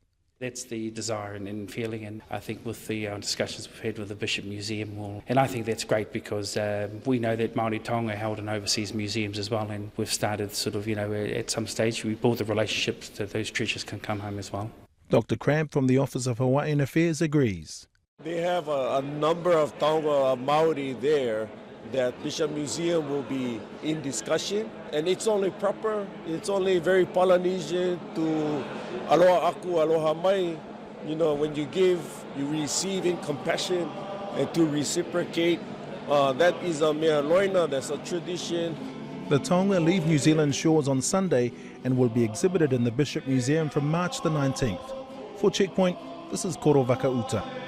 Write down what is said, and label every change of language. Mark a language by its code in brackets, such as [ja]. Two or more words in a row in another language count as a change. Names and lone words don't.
[en] That's the desire and feeling, and I think with the discussions we've had with the Bishop Museum, and I think that's great because we know that Māori taonga are held in overseas museums as well, and we've started sort of, at some stage we build the relationships that those treasures can come home as well. Dr. Cramp from the Office of Hawaiian Affairs agrees. They have a number of [mi] taonga Māori [en] there that Bishop Museum will be in discussion, and it's only proper, it's only very Polynesian to [haw] aloha aku, aloha mai. [en] When you give, you receive in compassion, and to reciprocate, that is a [haw] mea loina, [en] that's a tradition. The taonga leave New Zealand shores on Sunday and will be exhibited in the Bishop Museum from March the 19th. For Checkpoint, this is Koro Vakauta.